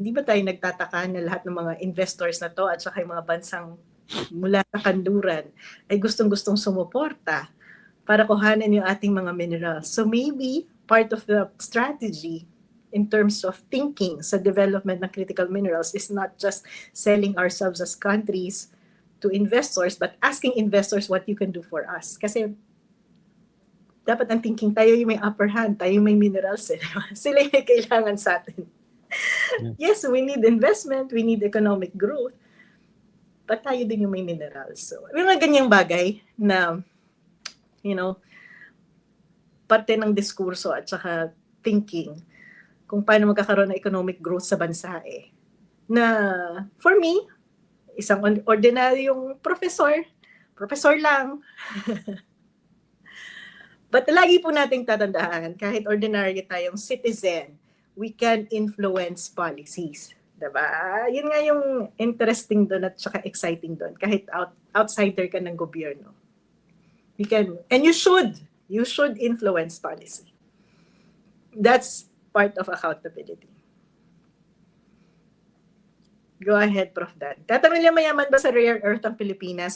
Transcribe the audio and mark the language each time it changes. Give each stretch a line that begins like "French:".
Filipino: Hindi ba tayo nagtataka na lahat ng mga investors na to at saka yung mga bansang mula sa kanluran ay gustong-gustong sumuporta para kuhanan yung ating mga minerals.
English: So maybe part of the strategy in terms of thinking
Filipino: sa development ng
English: critical minerals is not just selling ourselves as countries to investors, but asking investors what you can do for us.
Filipino: Kasi dapat ang thinking, tayo yung may
English: upper hand,
Filipino: tayo yung may minerals. Sila yung may kailangan sa atin.
English: Yes, we need investment, we need economic growth, but
Filipino: tayo din yung may minerals. So, yung mga ganyang bagay na, parte ng diskurso at saka thinking kung paano magkakaroon ng economic growth sa bansa Na,
English: for me,
Filipino: isang ordinaryong professor lang.
English: But
Filipino: lagi po nating tatandaan, kahit ordinary tayong citizen,
English: we can influence policies.
Filipino: Diba? Yun nga yung interesting doon at saka exciting doon. Kahit outsider ka ng gobyerno.
English: You can, and you should influence policy. That's part of accountability. Go ahead, Prof. Dan.
Filipino: Tatanong niya, mayaman ba sa rare earth ang Pilipinas?